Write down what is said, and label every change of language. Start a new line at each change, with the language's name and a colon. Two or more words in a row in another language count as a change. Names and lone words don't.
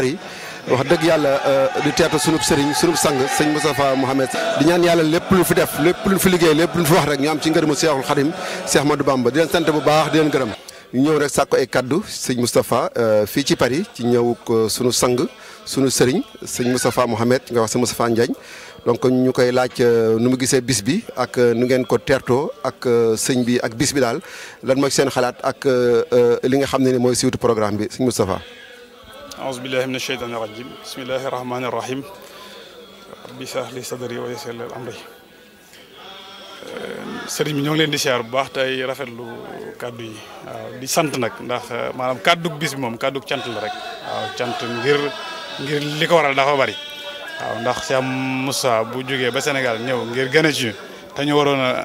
Wolof: Paris wax dëgg yàlla di teertu sunub sëriñ sunub sang sëñ Moustapha Mohamed di ñaan yàlla lépp lu fi def lépp lu fi liggéey lépp lu fi wax rek ñu am ci ngërëmu Seexul Xadim Seex Ahmadou Bamba di leen sant bu baax di leen gërëm ñu ñëw rek sàkko ay kaddu sëñ Moustapha fii ci Paris ci ñëw sunu sang sunu sëriñ sëñ Moustapha Mohamed nga wax sëñ Moustapha Ndiagne donc ñu koy laaj nu mu gisee bis bi ak nu ngeen ko teertoo ak sëñ bi ak bis bi daal lan mooy seen xalaat ak li nga xam ne ni mooy siiwtu programme bi sëñ Moustapha.
Arabic: أعوذ بالله من الشيطان الرجيم بسم الله الرحمن الرحيم ربي اشرح لي صدري ويسر لي أمري
Wolof: sëriñ bi ñoo ngi leen di siyaar bu baax tey rafetlu kaddu yi waaw di sant nag ndax maanaam kaddu bis bi moom kaddu cant la rek waaw cant ngir li ko waral dafa bari waaw ndax Cheikh Moussa bu jógee ba Sénégal ñëw ngir gën a ci te ñu waroon